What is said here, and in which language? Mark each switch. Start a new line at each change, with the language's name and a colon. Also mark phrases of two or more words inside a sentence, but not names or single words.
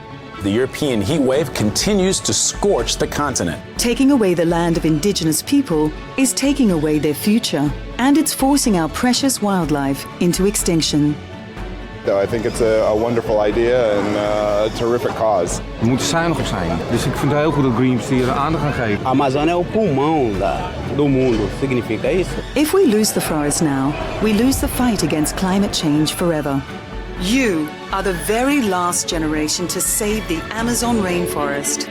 English: The European heat wave continues to scorch the continent. Taking away the land of indigenous people is taking away their future, and it's forcing our precious wildlife into extinction. I think it's a wonderful idea and a terrific cause.
Dutch: We moeten zuinig op zijn. Dus ik vind het heel goed dat Greenpeace hier aandacht aan geeft.
Portuguese: Amazônia é o pulmão do mundo, significa isso.
English: If we lose the forest now, we lose the fight against climate change forever. You are the very last generation to save the Amazon rainforest.